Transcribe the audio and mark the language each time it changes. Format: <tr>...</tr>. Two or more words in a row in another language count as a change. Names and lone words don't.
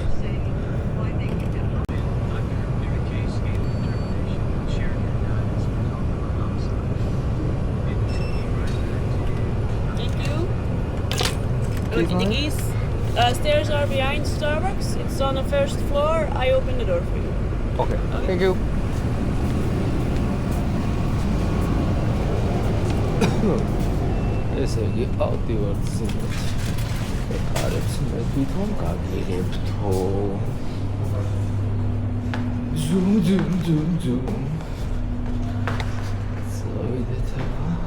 <en>Stairs are behind Starbucks. It's on the first floor. I open the door for you. Okay. Thank you.</en> <ka>ესე იგი ავდივართ ზემოთ. ეკარებს მე თვითონ გაგიღებთო. ზუმ. წავიდეთ ახლა.</ka>